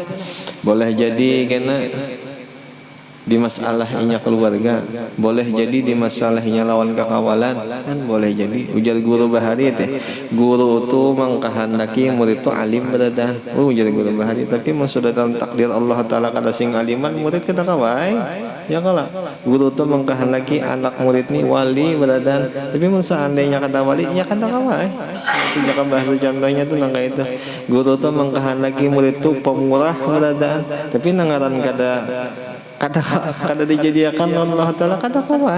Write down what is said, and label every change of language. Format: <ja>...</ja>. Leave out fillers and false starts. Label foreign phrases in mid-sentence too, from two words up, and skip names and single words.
<bjn>Boleh jadi kena di masalahnya keluarga, boleh jadi di masalahnya lawan kekawalan, kan boleh jadi. Ujar guru bahari teh, guru tu mengkehendaki murid tu alim beradan. Ujar guru bahari, tapi sudah dalam takdir Allah Ta'ala kada sing aliman, murid kada kawai. Ya kala guru tu mengkehendaki anak murid ni wali beradan, tapi seandainya kada wali, ya kada kawai. Itu jaka bahasa contohnya tu nang itu. Guru tu mengkehendaki murid tu pemurah beradan, tapi nangaran kada dijadikan Allah Ta'ala kada kawai.</bjn>